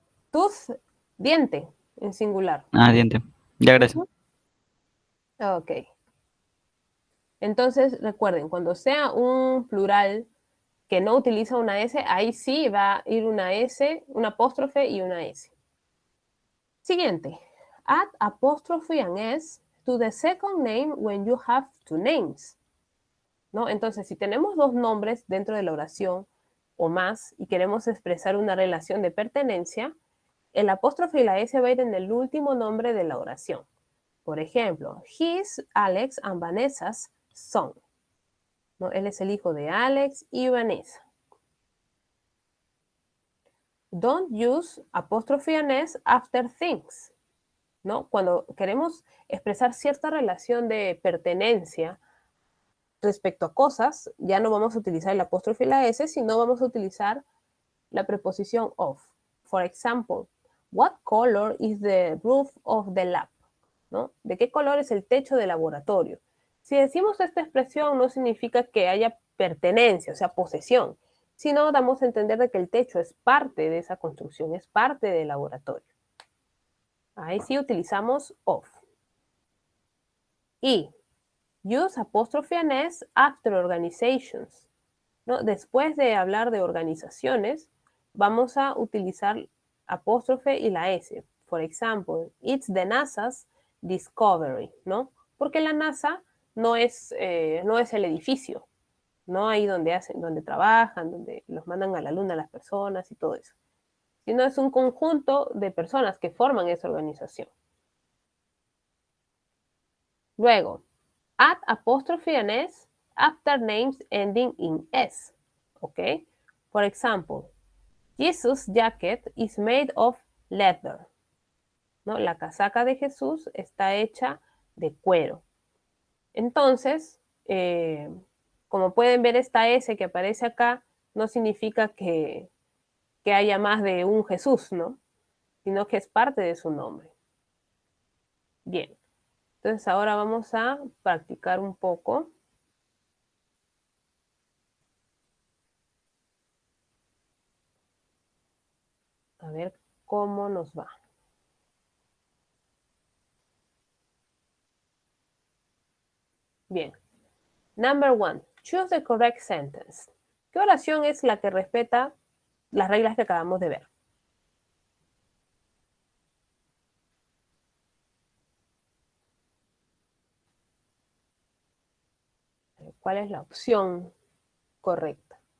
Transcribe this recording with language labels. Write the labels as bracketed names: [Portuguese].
[Spanish] Tooth, diente, en singular. Diente. Ya, gracias. Ok. Entonces, recuerden, cuando sea un plural que no utiliza una S, ahí sí va a ir una S, una apóstrofe y una S. Siguiente. [English] Add apostrophe and S to the second name when you have two names. [Spanish] ¿No? Entonces, si tenemos dos nombres dentro de la oración o más y queremos expresar una relación de pertenencia, el apóstrofe y la S va a ir en el último nombre de la oración. Por ejemplo, [English] he's Alex and Vanessa's son. [Spanish] ¿No? Él es el hijo de Alex y Vanessa. [English] Don't use apostrophe and S after things. [Spanish] ¿No? Cuando queremos expresar cierta relación de pertenencia respecto a cosas, ya no vamos a utilizar el apóstrofe y la S, sino vamos a utilizar la preposición of. [English] For example, what color is the roof of the lab? [Spanish] ¿No? ¿De qué color es el techo del laboratorio? Si decimos esta expresión no significa que haya pertenencia, o sea, posesión, sino damos a entender de que el techo es parte de esa construcción, es parte del laboratorio. Ahí sí utilizamos of. [English] Y use apostrophe and S after organizations. [Spanish] ¿No? Después de hablar de organizaciones, vamos a utilizar apóstrofe y la S. [English] For example, it's the NASA's discovery, [Spanish] ¿no? Porque la NASA no es el edificio, no ahí donde trabajan, donde los mandan a la luna las personas y todo eso, sino es un conjunto de personas que forman esa organización. Luego, [English] add apostrophe and S after names ending in S, ¿ok? For example, Jesus' jacket is made of leather. [Spanish] ¿No? La casaca de Jesús está hecha de cuero. Entonces, como pueden ver, esta S que aparece acá no significa que haya más de un Jesús, ¿no? Sino que es parte de su nombre. Bien. Entonces ahora vamos a practicar un poco. A ver cómo nos va. Bien. [English] Number one, choose the correct sentence. [Spanish] ¿Qué oración es la que respeta las reglas que acabamos de ver? ¿Cuál es la opción correcta?